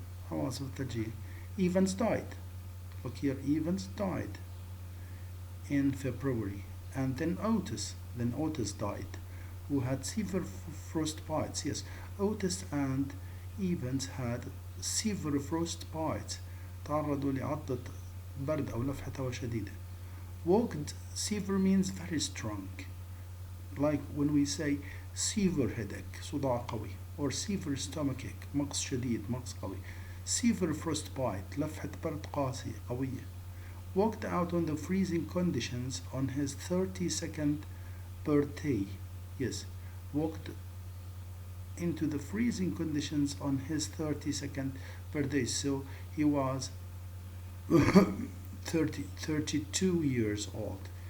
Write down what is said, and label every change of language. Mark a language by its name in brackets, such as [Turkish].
[Arabic] حواس الثلجية. [English] Evans died. Look here, Evans died in February. And then Otis died, who had severe frostbites. Yes, Otis and Evans had severe frostbites. [Arabic] تعرضوا لعضة برد أو لفحة هواء شديدة. [English] Walked, severe means very strong. Like when we say severe headache, [Arabic] صداع قوي, [English] or severe stomachache, [Arabic] مغص شديد, مغص قوي. [English] Severe frostbite, [Arabic] لفحة برد قاسية, قوية. [English] Walked out on the freezing conditions on his 32nd birthday. Yes, walked into the freezing conditions on his 32nd birthday. So he was 32 years old.